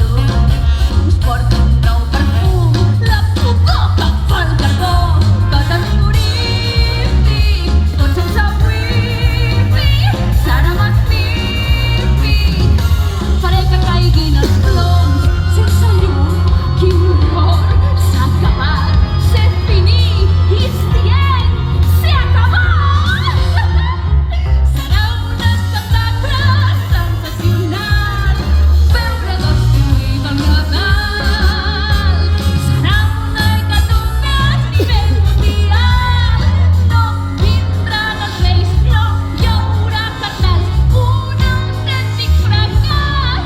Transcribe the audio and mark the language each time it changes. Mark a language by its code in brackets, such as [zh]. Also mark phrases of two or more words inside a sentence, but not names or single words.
[ca] Us porto un nou perfum, la pudor que fa el carbó. Que terrorífic, tot sense wifi, serà magnífic. Faré que caiguin els ploms, sense llum, quin horror. S'ha acabat, [fr] c'est fini, [en] it's the end, [ca] s'ha acabat. Serà un espectacle sensacional, veure destruït el Nadal. Serà una hecatombe a nivell mundial. No vindran els reis, no hi haurà cartels, un autèntic fracàs.